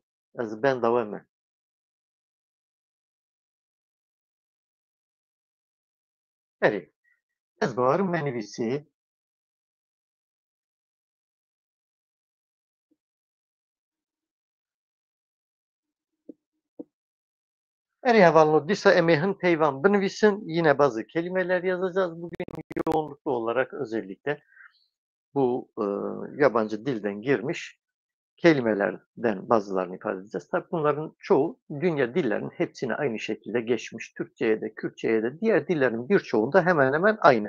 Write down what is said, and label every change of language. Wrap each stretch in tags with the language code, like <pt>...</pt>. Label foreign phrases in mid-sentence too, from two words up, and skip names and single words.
<ku>Ez benda we me. Erê. Ez bovarım ve nivîsê. Erê hevalno dîsa em ê hin peyvan binivîsin.</ku> <tr>Yine bazı kelimeler yazacağız. Bugün yoğunluklu olarak özellikle bu yabancı dilden girmiş kelimelerden bazılarını ifade edeceğiz. Tabii bunların çoğu dünya dillerinin hepsine aynı şekilde geçmiş. Türkçe'ye de, Kürtçe'ye de, diğer dillerin birçoğunda hemen hemen aynı.</tr>